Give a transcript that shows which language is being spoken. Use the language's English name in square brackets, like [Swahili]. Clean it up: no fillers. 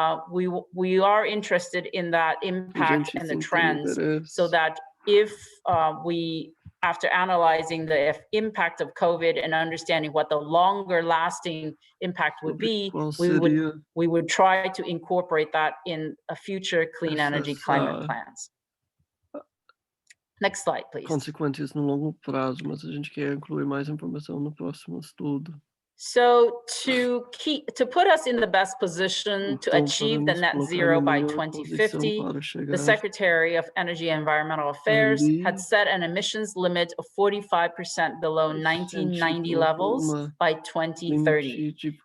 [English] we are interested in that impact and the trends, so that if we, after analyzing the impact of COVID and understanding what the longer lasting impact would be, we would try to incorporate that in a future clean energy climate plans. Next slide, please. [Portuguese] Consequências no longo prazo, mas a gente quer incluir mais informação no próximo estudo. [English] So to put us in the best position to achieve the net zero by 2050, the Secretary of Energy and Environmental Affairs had set an emissions limit of 45% below 1990 levels by 2030.